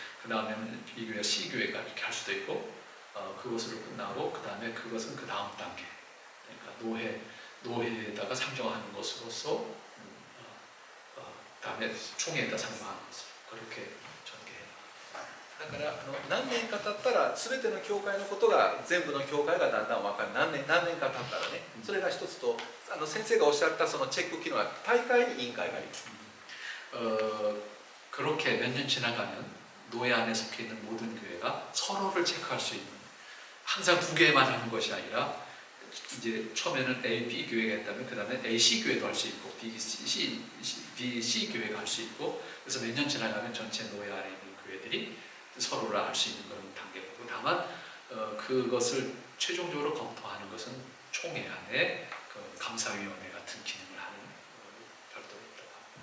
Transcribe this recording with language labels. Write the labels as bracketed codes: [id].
[ko] 그 다음에는 B 교회, C 교회가 이렇게 할 수도 있고 그것으로 끝나고 그 다음에 그것은 그 다음 단계. 그러니까 노회에다가 상정하는 것으로서 다음에 총회에다 상정하는 것으로 그렇게 전개해요. [ja] だから何年か経ったら全ての教会のことが全部の教会がだんだん分かる。何年か経ったらね、それが一つと先生がおっしゃったそのチェック機能は大会に委員会があります。 [ko] 그렇게 몇 년 지나가면 노예 안에 속해 있는 모든 교회가 서로를 체크할 수 있는 항상 두 개만 하는 것이 아니라 이제 처음에는 A, B 교회가 있다면 그 다음에 A, C 교회도 할 수 있고 B, C 교회가 할 수 있고 그래서 몇 년 지나가면 전체 노예 안에 있는 교회들이 서로를 알 수 있는 그런 단계고 다만 그것을 최종적으로 검토하는 것은 총회 안에 그 감사위원회 같은 기능을 하는 별도로 있다고